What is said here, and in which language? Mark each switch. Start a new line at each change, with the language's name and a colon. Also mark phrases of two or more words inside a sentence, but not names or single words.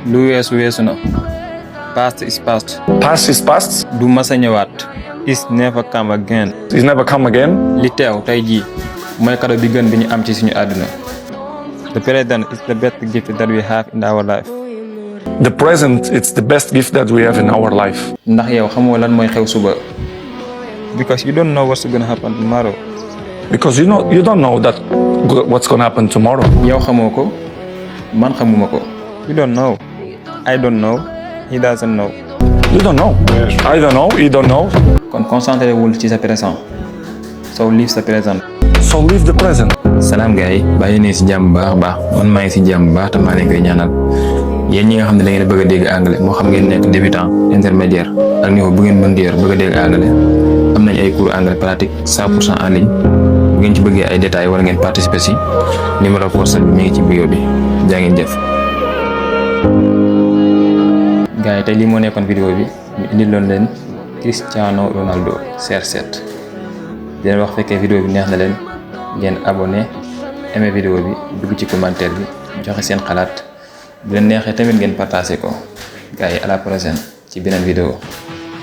Wolof: lu weesu na.
English: Past is past. Past is past.
Wolof: Du masa ñëwaat.
English: Is never come again. Is never come again.
Wolof: Li teew tey jii mooy cadeau bi gën bi ñu am ci suñu àdduna.
English: The present is the best gift that we have in our life. The present, it's the best gift that we have in our life.
Wolof: Ndax yow xamoo lan mooy xew suba.
English: Because you don't know what's gonna happen tomorrow. Because you don't know that what's gonna happen tomorrow.
Wolof: Yow xamoo ko, man xamuma ko.
English: You don't know. I don't know. He doesn't know. You don't know. I don't know. He don't know.
Wolof: Kon concentré wul ci sa présent.
English: So live
Wolof: sa présent.
English: So live the present.
Wolof: Salaam gars yi bàyyi ne si jàmm baax man maa ngi si jàmm baax te maa leen koy ñaanal yéen ñi nga xam ne da ngeen bëgg a dégg anglais moo xam ngeen nekk
French: débutant intermédiaire
Wolof: ak niveau bu ngeen mën di yor bëgg a dégg anglais am nañ ay
French: cours anglais pratique 100% en ligne
Wolof: bu ngeen ci bëggee ay détails wala ngeen participer si numéro WhatsApp bi mi ngi ci bio bi jaa ngeen jëf. gars yi tey lii moo nekkoon vidéo bi ñu indiloon leen Cristiano Ronaldo CR7 di leen wax fekkee vidéo bi neex na leen ngeen
French: abonné aimé
Wolof: vidéo bi dugg ci commentaire bi joxe seen xalaat bu leen neexee tamit ngeen partagé ko gars yi
French: à la prochaine
Wolof: ci beneen vidéo.